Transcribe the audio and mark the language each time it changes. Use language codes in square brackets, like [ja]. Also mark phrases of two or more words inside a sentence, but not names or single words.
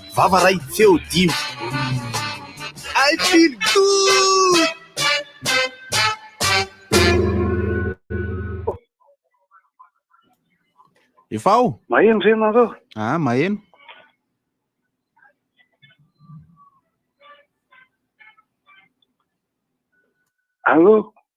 [mg] vava ray feo dimy. [en] I feel good. [mg] Efa ao? Maheno zay nareo? Maheno. Allo?